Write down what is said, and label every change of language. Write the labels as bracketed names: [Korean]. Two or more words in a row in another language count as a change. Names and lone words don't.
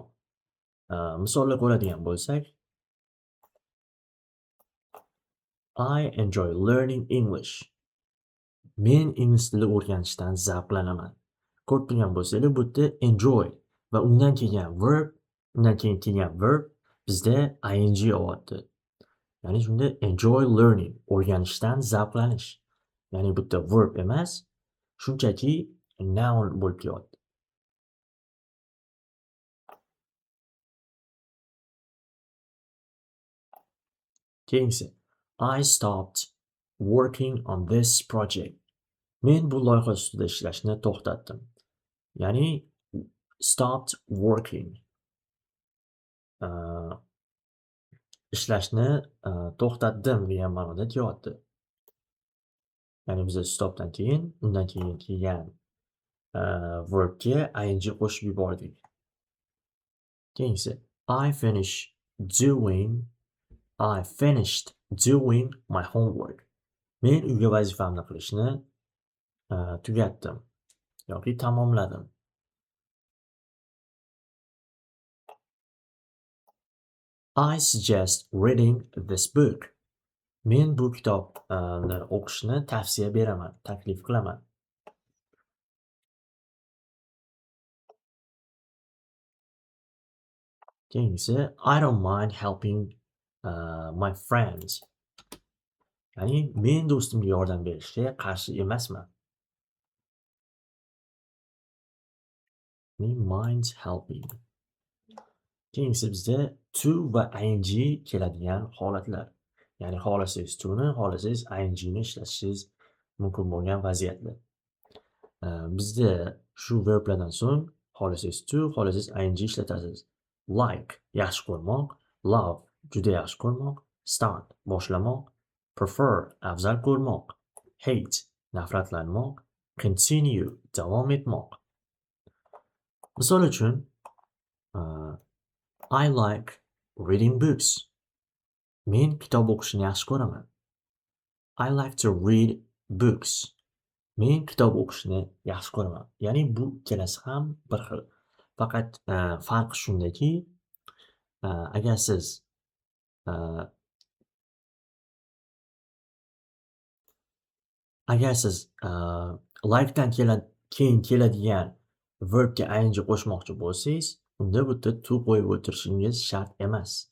[Uzbek] Misollar ko'radigan bo'lsak, [English] I enjoy learning English. [Uzbek] Men ingliz tili o'rganishdan zavqlanaman. Ko'rib turgan bo'lsanglar, bu yerda enjoy va undan keyin kelgan verb bizda ing olyapti. Ya'ni shunda [English] enjoy learning, [Uzbek] o'rganishdan zavqlanish. Ya'ni bu yerda verb emas, shunchaki noun bo'lib kelyapti. Keyingisi, [English] I stopped working on this project. [Uzbek] Men bu loyiha ustida ishlashni to'xtatdim. Ya'ni [English] stopped working. [Uzbek] Ishlashni to'xtatdim degan ma'noda kelyapti. Ya'ni biz stopdan keyin, undan keyin kelgan verbga ing qo'shib yubordik. Keyingisi, [English] I finished doing my homework. [Uzbek] Men uyga vazifamni qilishni tugatdim yoki tamomladim. [English] I suggest reading this book. [Uzbek] Men bu kitobni o'qishni tavsiya beraman, taklif qilaman. Keyingisi, [English] I don't mind helping my friends. [Uzbek] Ya'ni men do'stimga yordam berishga qarshi emasman. [English] Mind helping. [Uzbek] Keyingisi bizda to va ing keladigan holatlar. Ya'ni xohlasangiz to'ni, xohlasangiz ingni ishlatishingiz mumkin bo'lgan vaziyatlar. Bizda shu verblardan so'ng xohlasangiz to, xohlasangiz ing ishlatasiz. Like yaxshi ko'rmoq, love juda yaxshi ko'rmoq, start boshlamoq, prefer afzal ko'rmoq, hate nafratlanmoq, continue davom etmoq. Misol uchun, [English] I like reading books. [Uzbek] Men kitob o'qishni yaxshi ko'raman. [English] I like to read books. [Uzbek] Men kitob o'qishni yaxshi ko'raman. Ya'ni bu ikkalasi ham bir xil. Faqat, farqi shundaki, agar siz, uh, agar siz, like'dan keyin keladigan verbga ing qo'shmoqchi bo'lsangiz, unda bu yerda to qo'yib o'tirishingiz shart emas.